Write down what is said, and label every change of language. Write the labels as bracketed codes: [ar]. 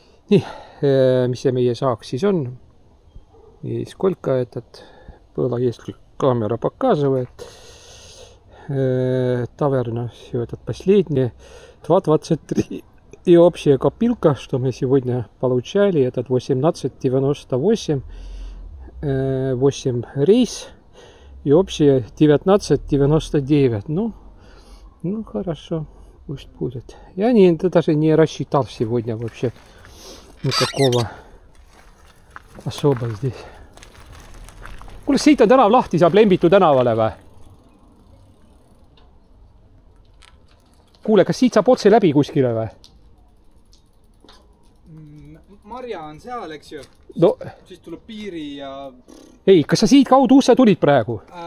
[et] Nii, mis see meie saaks siis on? [ru] И сколько этот было, если камера показывает. Таверна, все этот последний. 2.23. И общая копилка, что мы сегодня получали, этот 18.98, 8 рейс и общая 19.99. Ну, хорошо, пусть будет. Я даже не рассчитал сегодня вообще никакого особо здесь. [et] Kuule, siit on tänav lahti, saab Lembitu tänavale või? Kuule, kas siit saab otse läbi kuskile või? Marja on seal, eks ju? No. Siis tuleb piiri ja... Ei, kas sa siit kaudu usse tulid praegu?